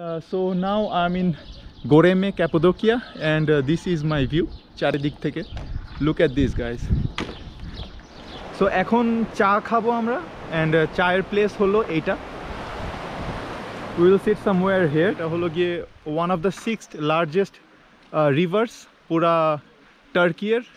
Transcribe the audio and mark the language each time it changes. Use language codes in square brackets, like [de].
[en] So now I'm in Goreme, Cappadocia, and this is my view. [bn] চারিদিক থেকে [en] look at this guys. [bn] So এখন চা খাবো আমরা, and চায়ের প্লেস হলো এইটা. [en] We will sit somewhere here. [bn] এটা হলো গিয়ে [en] one of the 6th largest rivers [bn] পুরা টার্কির.